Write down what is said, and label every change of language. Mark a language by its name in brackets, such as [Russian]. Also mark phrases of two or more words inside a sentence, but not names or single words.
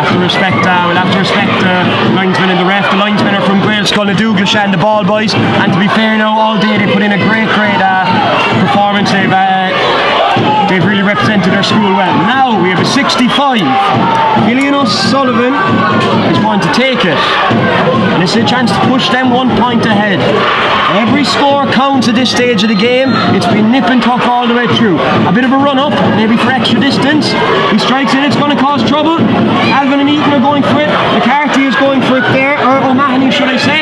[English] respect the linesmen and the ref. The linesmen are from Gael, Scoil, Douglas and the ball boys, and to be fair now, all day they put in a great performance. They've really represented their school well. Now we have a 65. Eoin O'Sullivan is going to take it, and this is a chance to push them 1 point ahead. Every score counts at this stage of the game. It's been nip and tuck all the way through. A bit of a run up, maybe for extra distance. He strikes it, it's going to cause trouble. Alvin and Eaton are going for it. McCarthy is going for it there, or O'Mahony should I say.